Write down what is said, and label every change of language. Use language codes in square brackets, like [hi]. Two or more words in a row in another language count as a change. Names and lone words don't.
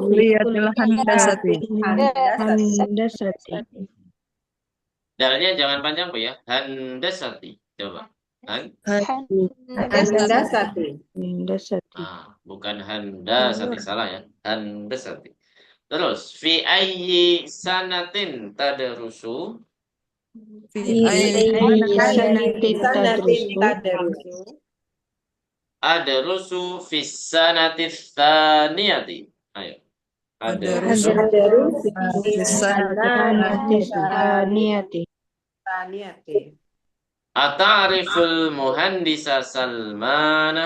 [ar] كلية الهندسة. [id] Dalnya jangan panjang Bu ya. [ar] Handasati. Coba. Handasati. [id] Bukan handasati, salah ya. [ar] Handasati. Terus في أي سنة تدرس? في أي سنة تدرس. أدرس في السنة الثانية. [id] Ayo. [ar] Adrusu Adrusu saniyati. أتعرف المهندس سلمان.